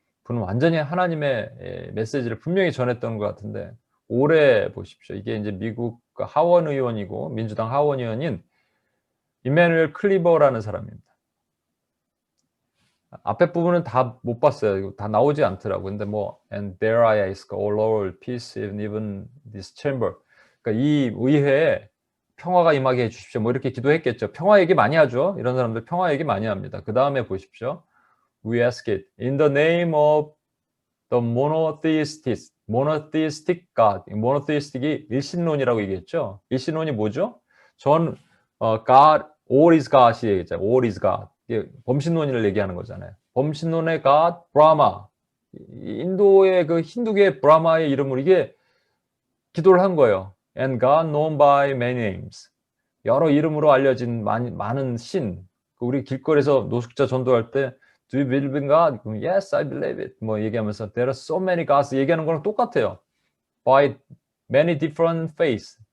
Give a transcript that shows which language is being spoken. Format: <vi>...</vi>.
<ko>그는 완전히 하나님의 메시지를 분명히 전했던 것 같은데 올해 보십시오. 이게 이제 미국 하원 의원이고 민주당 하원 의원인 이메뉴엘 클리버라는 사람입니다. 앞에 부분은 다 못 봤어요. 다 나오지 않더라고요. 근데 뭐</ko> <en>And there I ask, O Lord, peace in even this chamber.</en> <ko>그러니까 이 의회에 평화가 임하게 해 주십시오. 뭐 이렇게 기도했겠죠. 평화 얘기 많이 하죠. 이런 사람들 평화 얘기 많이 합니다. 그다음에 보십시오.</ko> <en>We ask it in the name of the monotheistic God.</en> <ko>monotheistic이 일신론이라고 얘기했죠. 일신론이 뭐죠?</ko> <en>God, all is God이 얘기했잖아요. all is God.</en> <ko>범신론을 얘기하는 거잖아요. 범신론의 God, 브라마. 인도의 그 힌두교의 브라마의 이름으로 이게 기도를 한 거예요.</ko> <en>And God known by many names.</en> <ko>여러 이름으로 알려진 많은 신. 우리 길거리에서 노숙자 전도할 때</ko> <en>Do you believe in God? Yes, I believe it.</en> <ko>뭐 얘기하면서</ko> <en>There are so many gods</en> <ko>얘기하는 거랑 똑같아요.</ko> <en>By many different faiths.</en>